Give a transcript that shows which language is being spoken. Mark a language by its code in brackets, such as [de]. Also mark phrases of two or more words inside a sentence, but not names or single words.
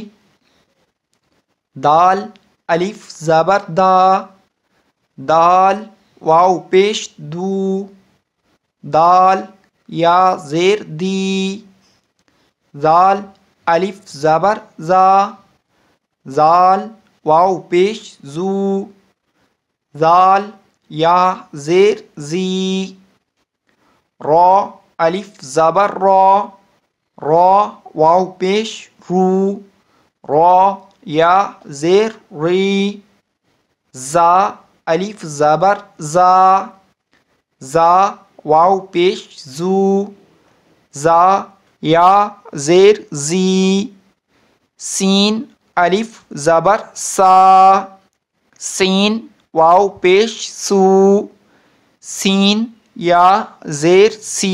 [ur] دال الف زبر دا، دال واو پیش دو، دال یا زیر دی۔ زال الف زبر زا، زال واو پیش زو، زال یا زیر زی۔ را الف زبر را، را واو پیش رو، را یا زیر ری۔ زا الف زبر زا، زا واو پیش زو، زا یا زیر زی۔ سین الف زبر سا، سین واو پیش سو، سین یا زیر سی۔